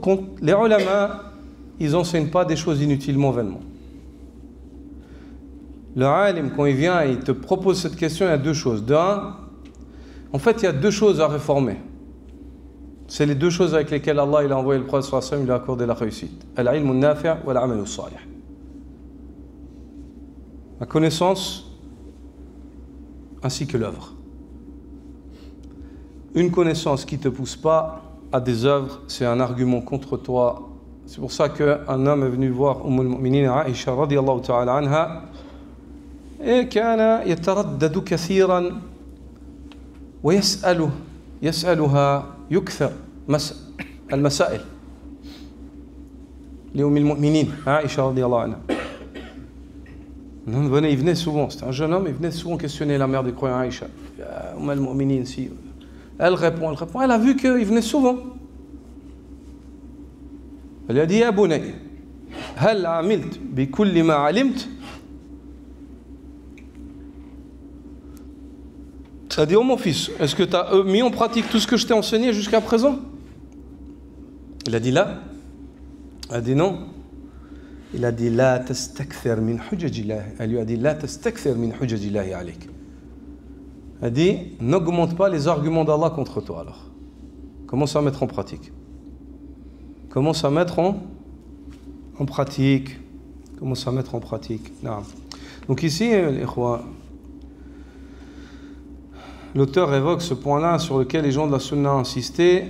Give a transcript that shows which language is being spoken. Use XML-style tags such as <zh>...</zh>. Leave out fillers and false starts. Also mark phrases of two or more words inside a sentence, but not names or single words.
<fr>Les ulama, ils n'enseignent pas des choses inutilement, vainement. Le alim, quand il vient et il te propose cette question, il y a deux choses. D'un, en fait, il y a deux choses à réformer. C'est les deux choses avec lesquelles Allah il a envoyé le prophète</fr> <ar>صلى الله عليه وسلم,</ar> <fr>il a accordé la réussite.</fr> <ar>العلم النافع والعمل الصالح.</ar> <fr>La connaissance ainsi que l'œuvre. Une connaissance qui ne te pousse pas à des œuvres, c'est un argument contre toi. C'est pour ça qu'un homme est venu voir al-Mu'minin Aïcha</fr> <ar>رضي الله تعالى عنها</ar> <fr>et</fr> <ar>كان يتردد كثيرا ويسألها يكثر المسائل للمؤمنين عائشة رضي الله عنها.</ar> <fr>Il venait souvent, c'était un jeune homme, il venait souvent questionner la mère des croyants Aïcha. Al-Mu'minin si elle répond, elle a vu qu'il venait souvent. Elle lui a dit,</fr> <ar>يا بني، هل عملت بكل ما علمت?</ar> <fr>Ça dit, oh mon fils, est-ce que tu as mis en pratique tout ce que je t'ai enseigné jusqu'à présent? Il a dit là. Elle a dit non. Il a dit,</fr> <ar>لا تستكثر من حجج الله.</ar> <fr>Elle lui a dit,</fr> <ar>لا تستكثر من حجج الله عليك.</ar> <fr>Elle dit, n'augmente pas les arguments d'Allah contre toi alors. Commence à mettre en pratique. Commence à mettre en pratique. Commence à mettre en pratique. Non. Donc ici, l'auteur évoque ce point-là sur lequel les gens de la Sunna ont insisté.</fr>